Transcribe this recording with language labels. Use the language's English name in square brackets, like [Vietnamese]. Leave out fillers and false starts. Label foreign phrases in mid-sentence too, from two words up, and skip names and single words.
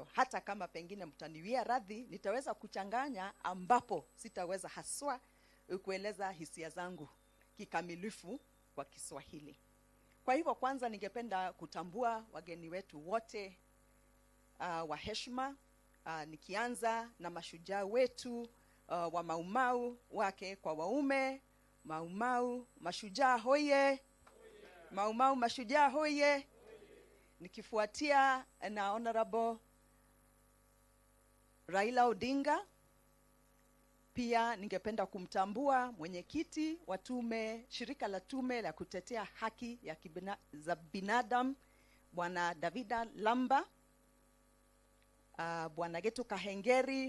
[Swahili] Hata kama pengine mtaniwia radhi, nitaweza kuchanganya ambapo sitaweza haswa kueleza hisia zangu kikamilifu kwa Kiswahili. Kwa hivyo kwanza ningependa kutambua wageni wetu wote wa heshima, nikianza na mashujaa wetu wa Mau Mau, wake kwa waume. Mau Mau mashujaa hoye. Mau Mau mashujaa hoye. Nikifuatia na Honorable Raila Odinga. Pia ningependa kumtambua mwenyekiti wa tume, shirika la tume la kutetea haki za binadamu, Bwana Davinda Lamba, Bwana Getu Kahengeri.